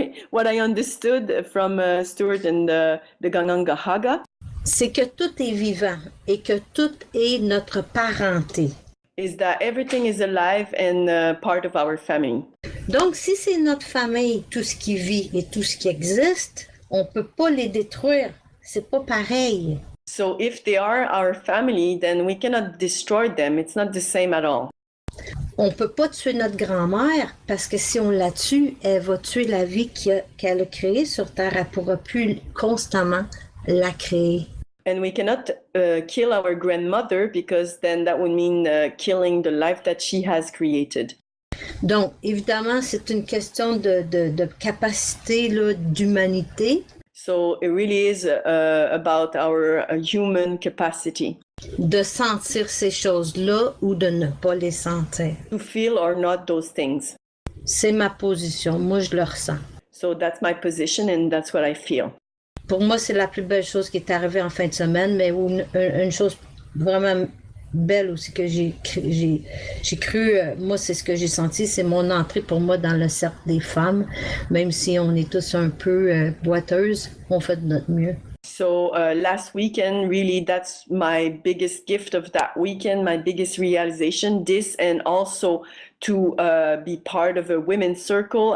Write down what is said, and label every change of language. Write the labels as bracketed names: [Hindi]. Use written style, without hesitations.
[English] what I understood from Stuart and the Gangangahaga [French] c'est que tout est vivant et que tout est notre parenté. [English] is that everything is alive and part of our family. [French] Donc, si c'est notre famille, tout ce qui vit et tout ce qui existe, on ne peut pas les détruire. C'est pas pareil. [English] So if they are our family, then we cannot destroy them. It's not the same at all. [French] On ne peut pas tuer notre grand-mère parce que si on la tue, elle va tuer la vie qu'elle a créée sur Terre. Elle ne pourra plus constamment la créer. [English] And we cannot kill our grandmother because then that would mean killing the life that she has created. [French] Donc, évidemment, c'est une question de capacité là, d'humanité. [English] So it really is about our human capacity [French] De sentir ces choses-là ou de ne pas les sentir. [English] to feel or not those things. [French] C'est ma position. Moi, je le ressens. [English] So that's my position and that's what I feel. [French] Pour moi, c'est la plus belle chose qui est arrivée en fin de semaine, mais une chose vraiment belle aussi que j'ai cru, moi, c'est ce que j'ai senti, c'est mon entrée pour moi dans le cercle des femmes. Même si on est tous un peu boiteuses, on fait de notre mieux. [English] So last weekend, really, that's my biggest gift of that weekend, my biggest realization, this, and also to be part of a women's circle.